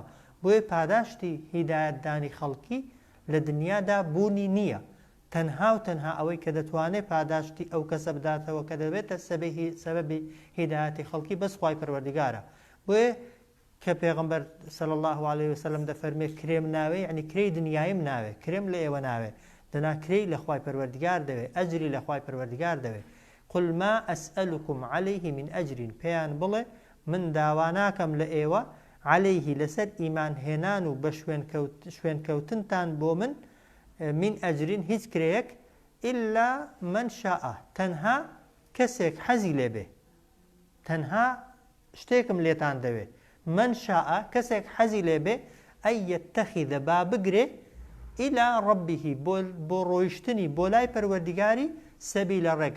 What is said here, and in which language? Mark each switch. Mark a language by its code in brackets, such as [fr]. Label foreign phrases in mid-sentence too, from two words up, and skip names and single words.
[ckb] بۆیە پاداشتی هیدایەتدانی خەڵکی لە دنیادا بوونی نییە، تەنها و تەنها ئەوەی کە دەتوانێت پاداشتی ئەو کەسە بداتەوە کە دەبێتە سەبەبی هیدایەتی خەڵکی بەس خوای پەروەردگارە. بۆیە کە پێغەمبەر [ar] صلی الله عليه وسلم [ckb] دەفەرمێ کرێم ناوێ یعنی کرێی دنیایم ناوێ، کرێم لە ئێوە ناوێ، دەنا کرێی لە خوای پەروەردگار دەوێ، ئەجری لە خوای پەروەردگار دەوێ. [ar] قل ما أسألكم عليه من أجر [ckb] پێیان بڵێ من داوا ناکەم لە ئێوە عليه لەسەر ئیمان هێنان و بە شوێن کەوتنتان بۆ من ئەجرین هیچ کرێیەک [ar] ئیلا من شاء [ckb] تەنها کەسێک حەزی لێبێ، تەنها شتێکم لێتان دەوێ [ar] من شاء [ckb] کەسێک حەزی لێبێ [ar] ئەی یەتەخیدە [ckb] با بگرێ [ar] ئیلا ڕەبیهی [ckb] بۆ ڕۆیشتنی بۆ لای پەروەردگاری سەبیلە ڕێگا.